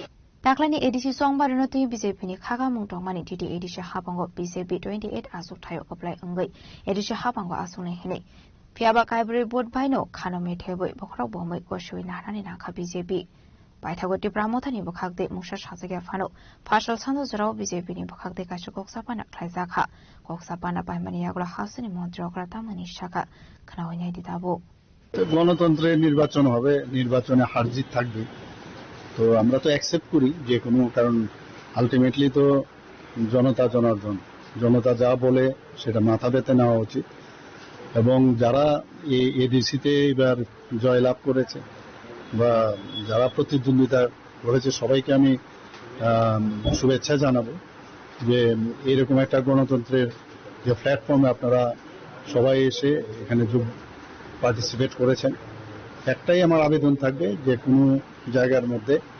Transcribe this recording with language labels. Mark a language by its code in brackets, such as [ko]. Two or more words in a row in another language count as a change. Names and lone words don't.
[trp] दाख्लैनि एडिसि संबारनो तुइ बीजेपीनि खागामुं दंमानि टिटि एडिसि हाबांगो बीजेपी 28 आसुक थायो कप्लाय अंगै एडिसि हाबांगो आसुने हेने फियाबा काइब्रे बोट बायनो खानो मेथेबै बखराव बमै गसुइ नानानि नाखा बीजेपी बायथागति प्रामथानि बखागदे मुसा साजगे फानो फासल सानो जराव बीजेपीनि बखागदे कासु गक्सापाना ख्लाइजाखा गक्सापाना बायमानि यागला हासनि मन्त्री अग्रा तामानि शाखा खनावैनाय दिदाबो [bn] গণতন্ত্রের নির্বাচন হবে নির্বাচনে হার জিত থাকবে তো আমরা তো অ্যাকসেপ্ট করি যে কোনো কারণ আলটিমেটলি তো জনতা জনার্দন জনতা যা বলে সেটা মাথা পেতে নেওয়া উচিত এবং যারা এই এডিসিতে এবার জয়লাভ করেছে বা যারা প্রতিদ্বন্দ্বিতা করেছে সবাইকে আমি শুভেচ্ছা জানাবো যে এরকম একটা গণতন্ত্রের যে প্ল্যাটফর্মে আপনারা সবাই এসে এখানে পার্টিসিপেট করেছেন একটাই আমার আবেদন থাকবে যে কোনো জায়গার মধ্যে